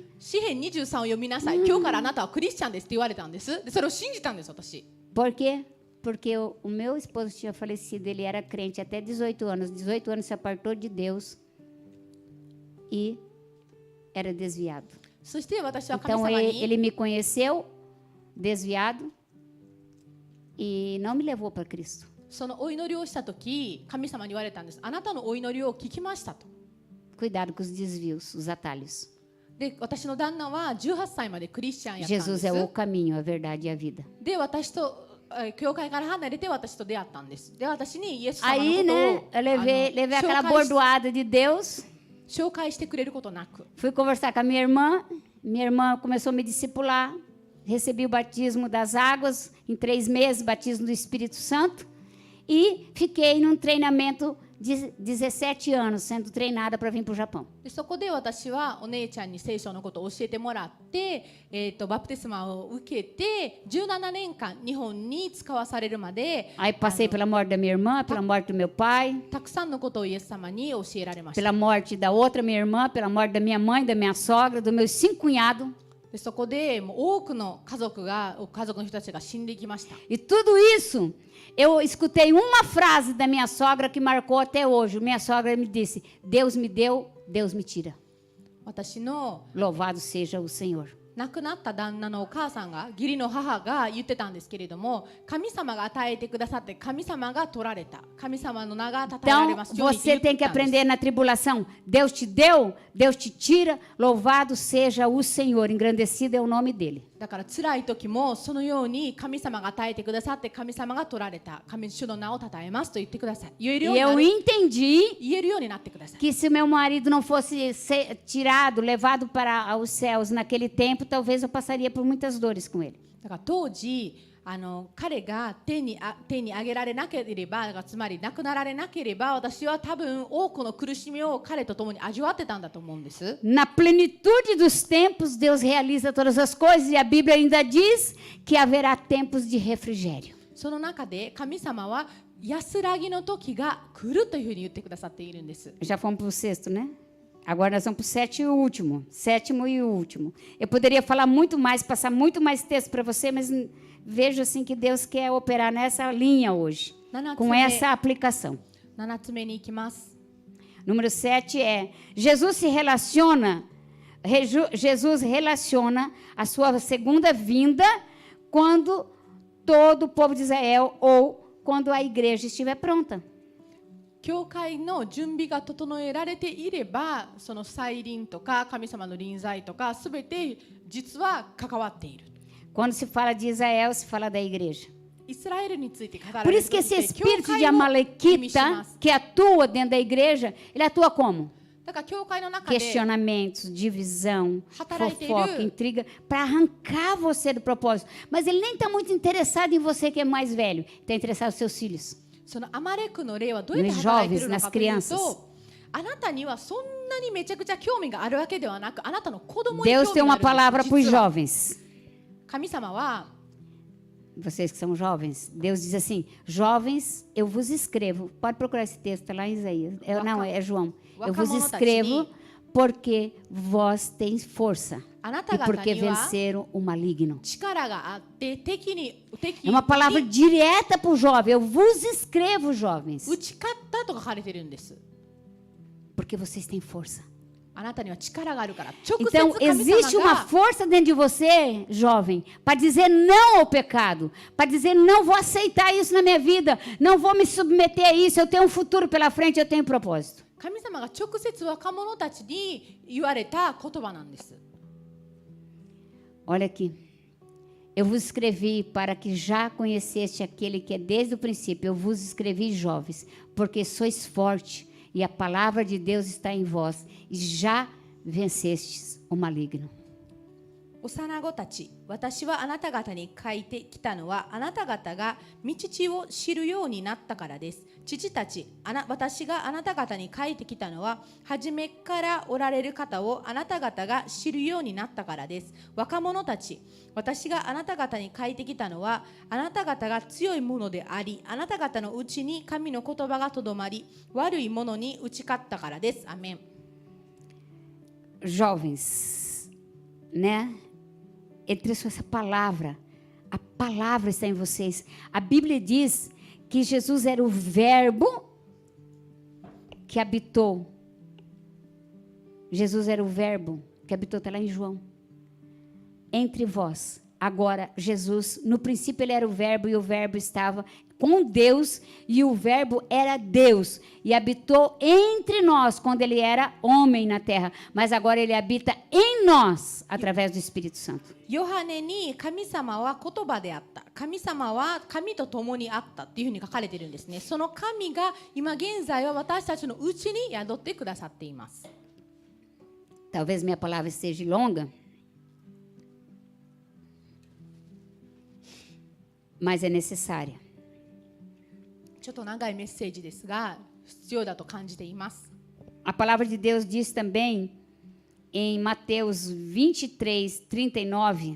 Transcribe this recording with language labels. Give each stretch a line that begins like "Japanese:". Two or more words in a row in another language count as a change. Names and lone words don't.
Japanese: 詩編23を読みなさい。今日からあなたはクリスチャンですって言われたんです。で、それを信じたんです、私。
Portuguese: Por quê? Porque o meu esposo tinha falecido, ele era crente até 18 anos. 18 anos se apartou de Deus e era desviado.
Japanese: そして私は神
Portuguese: Então
Japanese: 様に
Portuguese: ele me conheceu desviado e não me levou para Cristo.
Japanese: そのお祈りをしたとき、神様に言われたんです。あなたのお祈りを聞きましたと。
Portuguese: Cuidado com os desvios, os atalhos.
Japanese: で、私の旦那は18歳までクリスチャンやったんで
Portuguese: Jesus
Japanese: す。
Portuguese: é o caminho, a verdade e a vida.
Japanese: で、私と教会から離れて私と出会ったんです。で、私にイエス様の
Portuguese: Aí,
Japanese: こと
Portuguese: né,
Japanese: を
Portuguese: eu levei aquela
Japanese: 紹介し
Portuguese: bordoada de Deus,
Japanese: 紹介してくれることなく、
Portuguese: fui conversar com a minha irmã começou a me discipular, recebi o batismo das águas, em 3 meses, batismo do Espírito Santo, e fiquei num treinamento de 17 anos, sendo treinada para vir para o Japão.
Japanese: でそこで私はお姉ちゃんに聖書のことを教えてもらって、バプテスマを受けて17年間日本に使わされるまで
Portuguese: Aí passei pela morte da minha irmã, pela morte do meu pai,
Japanese: たくさんのことをイエス様に教えられました。
Portuguese: pela morte da outra minha irmã, pela morte da minha mãe, da minha sogra, dos meus 5 cunhados.
Japanese: でそこでもう多くの家族の人たちが死んでいきました。
Portuguese: E tudo isso, eu escutei uma frase da minha sogra que marcou até hoje. Minha sogra me disse: Deus me deu, Deus me tira.
Japanese: 私の
Portuguese: Louvado seja o Senhor.
Japanese: 亡くなった旦那のお母さんが義理の母が言ってたんですけれども、神様が与えてくださって神様が取られた、神様の名が称えられ
Portuguese: Então,
Japanese: ますようにって言
Portuguese: você
Japanese: っ
Portuguese: tem que
Japanese: たんです。
Portuguese: aprender na tribulação. Deus te deu, Deus te tira. Louvado seja o Senhor. Engrandecido é o nome dele.
Japanese: だから辛い時もそのように神様が与えてくださって神様が取られた、神主の名を称えますと言ってください。言えるよう
Portuguese: E
Japanese: にな
Portuguese: eu
Japanese: る、
Portuguese: entendi
Japanese: 言えるようになってください。
Portuguese: que se o meu marido não fosse tirado, levado para os céus naquele tempo, talvez eu passaria por muitas dores com ele.
Japanese: だから当時彼が手に上げられなければ、つまり亡くなられなければ、私は多分多くの苦しみを彼と共に味わってたんだと思うんです。
Portuguese: Na plenitude dos tempos, Deus realiza todas as coisas e a Bíblia ainda diz que haverá tempos de refrigério.
Japanese: その中で神様は安らぎの時が来るというふうに言ってくださっているんです。
Portuguese: Já fomos para o sexto, né? Agora nós vamos para o sétimo e último. Eu poderia falar muito mais, passar muito mais texto para você, mas vejo assim que Deus quer operar nessa linha hoje, com essa aplicação.
Japanese: 7 つ目に行きます。
Portuguese: Número 7 é, Jesus relaciona a sua segunda vinda quando todo o povo de Israel ou quando a igreja estiver pronta.
Japanese: 教会の準備が整えられていれば、その再臨とか神様の臨在とかすべて実は関わっている。
Portuguese: Quando se fala de Israel, se fala da igreja.
Japanese: イスラエルについて語ら
Portuguese: Por
Japanese: れる
Portuguese: isso que
Japanese: 時
Portuguese: esse
Japanese: って教
Portuguese: espírito de
Japanese: 会を意味しま
Portuguese: Amalequita
Japanese: す。
Portuguese: que atua dentro da igreja, ele atua como?
Japanese: だから教会の中で
Portuguese: Questionamentos, divisão,
Japanese: Hataraiteru.
Portuguese: fofoca, intriga, para arrancar você do propósito. Mas ele nem está muito interessado em você que é mais velho, está interessado nos seus filhos.
Japanese: そのアマレクの霊はどうやって働いているのかという
Portuguese: Nos jovens, nas
Japanese: と、あなたにはそんなにめちゃくちゃ興味があるわけではなく、あなたの子供に興
Portuguese: Deus
Japanese: 味
Portuguese: tem
Japanese: が
Portuguese: uma
Japanese: あるん
Portuguese: palavra
Japanese: です
Portuguese: para os
Japanese: 実は
Portuguese: jovens.
Japanese: 神様は
Portuguese: Vocês que são jovens, Deus diz assim: jovens, eu vos escrevo. Pode procurar esse texto, está lá em Isaías. Não, é João. Eu vos escrevo porque vós tens força e porque venceram o maligno.
Japanese: 力があって敵
Portuguese: É uma palavra
Japanese: に
Portuguese: direta para o jovem. Eu vos escrevo, jovens,
Japanese: 打ち勝ったと書かれているんです。
Portuguese: porque vocês têm força.
Japanese: あなたには力があるから。直接
Portuguese: Então,
Japanese: 神
Portuguese: existe
Japanese: 様
Portuguese: uma
Japanese: が
Portuguese: força dentro de você, jovem, para dizer não ao pecado, para dizer não vou aceitar isso na minha vida, não vou me submeter a isso, eu tenho um futuro pela frente, eu tenho um propósito.
Japanese: 神様が直接若者たちに言われた言葉なんです。
Portuguese: Olha aqui. Eu vos escrevi para que já conheceste aquele que é desde o princípio. Eu vos escrevi, jovens, porque sois fortes e a palavra de Deus está em vós e já vencestes o maligno.
Japanese: 幼子たち、私はあなた方に書いてきたのは、あなた方が道を知るようになったからです。父たち、私があなた方に書いてきたのは、初めからおられる方をあなた方が知るようになったからです。若者たち、私があなた方に書いてきたのは、あなた方が強いものであり、あなた方のうちに神の言葉がとどまり、悪いものに打ち勝ったからです。アメン。
Portuguese: Jovens, né? Ele trouxe essa palavra. A palavra está em vocês. A Bíblia diz que Jesus era o verbo que habitou. Jesus era o verbo que habitou, está lá em João. Entre vós. Agora, Jesus, no princípio ele era o verbo e o verbo estava com Deus e o verbo era Deus e habitou entre nós quando ele era homem na terra, mas agora ele habita em nós através do Espírito Santo.
Japanese: ヨハネに神様は言葉であった。神様は神と共にあったっていうふうに書かれているんですね。その神が今現在は私たちのうちに宿ってくださっています。
Portuguese: Talvez minha palavra seja longa, mas é necessária.
Japanese: ちょっと長いメッセージですが、必要だと感じています。
Portuguese: A palavra de Deus diz também em Mateus 23, 39.